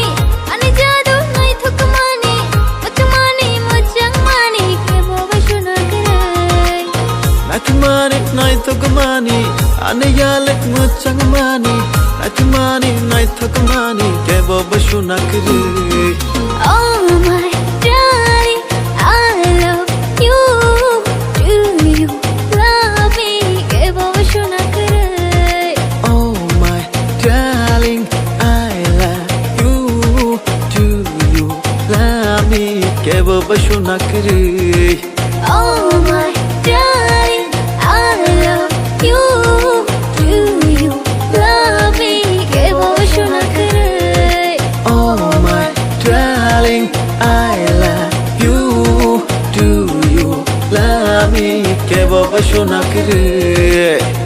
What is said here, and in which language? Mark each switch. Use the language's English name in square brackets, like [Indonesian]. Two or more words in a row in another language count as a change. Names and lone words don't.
[Kok Borok] Ani jadu nai thukumani. Machamani, machamani. Kebo bashu nakre. Nai thumani nai thukamani anayalik machangamani Nai thumani nai thukamani kebo bashu nakri [English] Oh my darling, I love you. Do you love me? [Kok Borok] Kebo bashu nakre. [English] Oh my darling I love you do you love me [Kok Borok] kebo bashu nakri [English] Oh my darling, I love you. Do you love me? [Kok Borok] Kebo bashu nakre. [English] Oh my darling I love you do you love me [Kok Borok] kebo bashu nakri